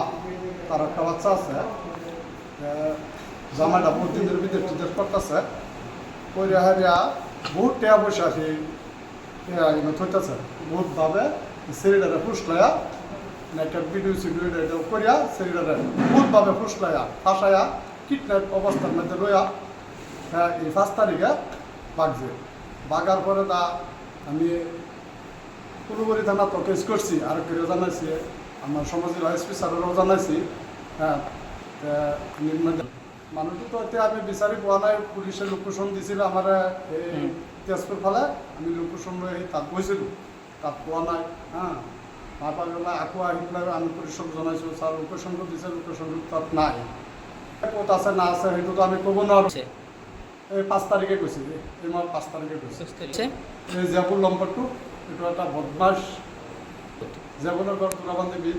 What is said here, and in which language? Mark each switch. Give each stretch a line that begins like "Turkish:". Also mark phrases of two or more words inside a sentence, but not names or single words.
Bangla: তার একটা বাচ্চা আছে, জামাইটা বহুত দিনের বিদেশ টিদেশ করতেছে, কইরা হারিয়া বহুত টাকা পয়সা সেই থইতেছে বহুতভাবে শরীরে ফুসলাইয়া একটা ভিডিও সিডিও করিয়া শরীরে বহুতভাবে ফুসলাইয়া ফাঁসাইয়া কিডন্যাপ অবস্থার মধ্যে রইয়া এই 5 তারিখে বাগছে। বাগার পরে তা আমি পুরোপুরি থানা তো কেস করছি, আর কেউ জানাইছি, আমার সমাজের এসপি স্যারেরও জানাইছি।
Assamese: হ্যাঁ, মানুষটি তো এতিয়া আমি বিচাৰি পোৱা নাই। পুলিশে লোকেশন দিছিল আমার এই তেজপুর ফালে, আমি লোকেশন লৈ তাত গৈছিলোঁ, তাত পোৱা নাই। হ্যাঁ, নাপা পেলাই আকৌ আহি পেলাই আমি পুলিচক জনাইছোঁ, ছাৰ লোকেশনটো দিছে, লোকেশনটো তাত নাই। ক'ত আছে না আছে সেইটোতো আমি ক'ব নোৱাৰোঁ। এই 5 তাৰিখে কৈছে, এই মই 5 তাৰিখে কৈছে। এই জিয়াবুল নম্বৰটো এইটো এটা বদমাছ, জিয়াবুলৰ ঘৰ দুৰাবান্দি বিল।